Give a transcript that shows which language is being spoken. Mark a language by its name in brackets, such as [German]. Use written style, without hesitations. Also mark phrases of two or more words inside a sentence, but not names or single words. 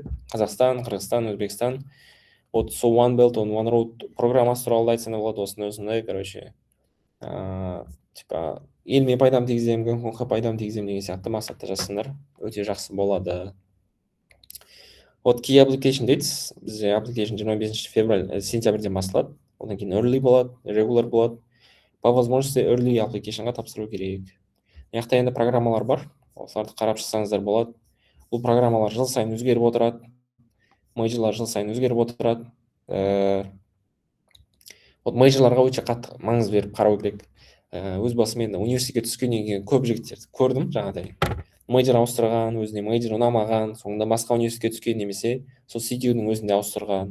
[Kazakh] Қазақстан, Қырғызстан, Өзбекстан. Вот сол One Belt, One Road программасы туралы айтсаң да болады, осындай, [Russian] короче, типа [Kazakh] еліме пайдам тигіземін, Гонконгқа пайдам тигіземін деген сияқты мақсатта жазсаңдар өте жақсы болады. Вот [English] key application dates, [Kazakh] бізде application 25 февраль, сентябрьден басталады. Одан кейін early болады, regular болады. [Russian] По возможности [English] early applicationға [Kazakh] тапсыру керек. Яқта енді программалар бар, осыларды қарап шықсаңыздар болады. Бұл программалар жыл сайын өзгеріп отырады, мейджорлар жыл сайын өзгеріп отырады. Вот мейджорларға өте қатты маңыз беріп қарау керек. Өз басым енді университетке түскеннен кейін көп жігіттерді көрдім, жаңағыдай мейджор ауыстырған, өзіне мейджор ұнамаған, соңында басқа университетке түскен, немесе сол CTU-дің өзінде ауыстырған.